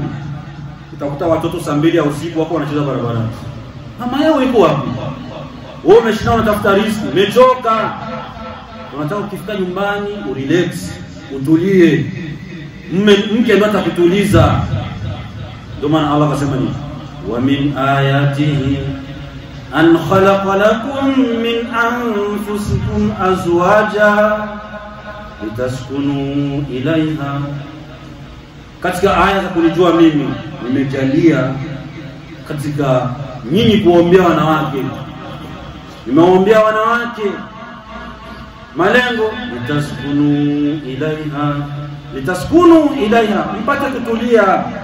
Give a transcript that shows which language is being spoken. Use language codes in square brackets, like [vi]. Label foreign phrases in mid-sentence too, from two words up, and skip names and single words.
[sw] Utakuta watoto saa 2 ya usiku wako wanacheza barabarani. Mama yao yuko wapi? Wewe umeshinda unatafuta riziki, umechoka. Unataka ukifika nyumbani urelax, utulie. Mke ndo atakutuliza. Ndio maana Allah akasema nini? [ar] ومن آياته أن خلق لكم من أنفسكم أزواجا لتسكنوا إليها. [sw] Katika aya za kunijua mimi nimejalia katika nyinyi kuombea wanawake. Nimeombea wanawake malengo, [ar] لتسكنوا إليها, [sw] mpate kutulia.